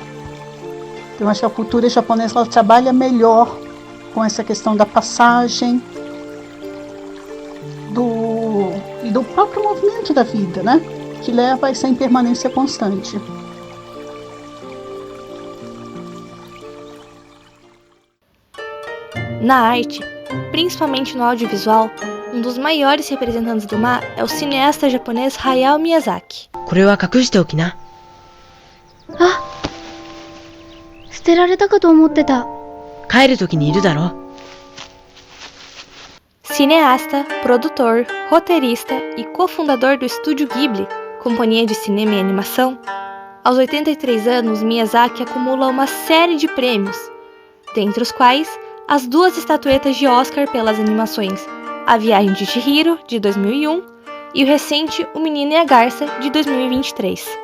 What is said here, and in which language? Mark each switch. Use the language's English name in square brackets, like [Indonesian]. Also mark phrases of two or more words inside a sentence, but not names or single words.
[Portuguese] Então, acho que a cultura japonesa ela trabalha melhor com essa questão da passagem do próprio movimento da vida, né? Que leva a essa impermanência constante. Na arte, principalmente no audiovisual, um dos maiores representantes do mar é o cineasta japonês Hayao Miyazaki. [Japanese] これは隠しておきな。あ、捨てられたかと思ってた。帰る時にいるだろ。 [Portuguese] Cineasta, produtor, roteirista e cofundador do estúdio Ghibli, companhia de cinema e animação, aos 83 anos Miyazaki acumula uma série de prêmios, dentre os quais as 2 estatuetas de Oscar pelas animações A Viagem de Chihiro, de 2001, e o recente O Menino e a Garça, de 2023.